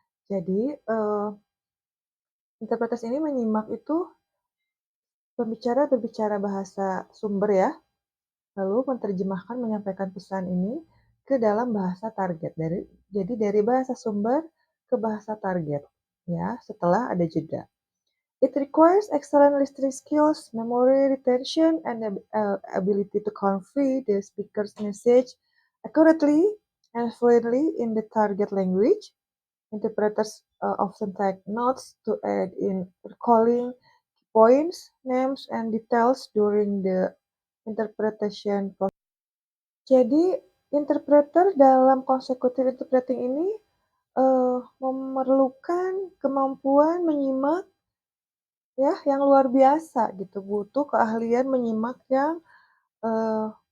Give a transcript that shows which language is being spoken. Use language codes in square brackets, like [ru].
[id] Jadi, interpreters ini menyimak itu pembicara berbicara bahasa sumber ya, lalu menerjemahkan menyampaikan pesan ini ke dalam bahasa target. Jadi dari bahasa sumber ke bahasa target, ya, setelah ada jeda. [en] It requires excellent listening skills, memory retention, and ability to convey the speaker's message accurately and fluently in the target language. Interpreters often take notes to aid in recalling points, names, and details during the interpretation process. [id] Jadi, interpreter dalam consecutive interpreting ini memerlukan kemampuan menyimak ya, yang luar biasa gitu, butuh keahlian menyimak yang, eee,